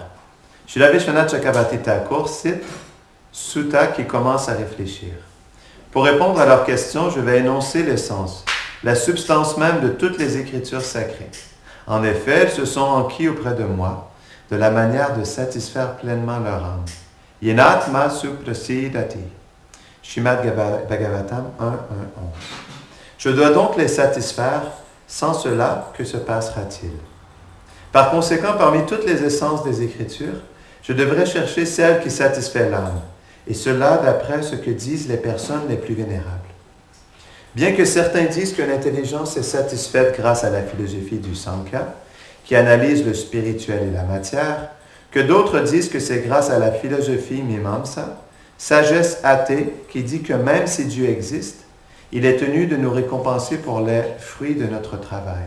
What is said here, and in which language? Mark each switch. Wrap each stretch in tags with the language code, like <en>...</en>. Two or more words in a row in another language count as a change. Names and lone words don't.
<fr>Srila Vishwanath Chakravarti Thakur cite Sutta qui commence à réfléchir. Pour répondre à leurs questions, je vais énoncer l'essence, la substance même de toutes les écritures sacrées. En effet, elles se sont enquis auprès de moi de la manière de satisfaire pleinement leur âme.</fr> <sa>Yenatma suprasidati. Srimad Bhagavatam 1.1.11.</sa> <fr>Je dois donc les satisfaire. Sans cela, que se passera-t-il? Par conséquent, parmi toutes les essences des Écritures, je devrais chercher celle qui satisfait l'âme, et cela d'après ce que disent les personnes les plus vénérables. Bien que certains disent que l'intelligence est satisfaite grâce à la philosophie du Sankhya, qui analyse le spirituel et la matière, que d'autres disent que c'est grâce à la philosophie Mimamsa, sagesse athée qui dit que même si Dieu existe, il est tenu de nous récompenser pour les fruits de notre travail.</fr>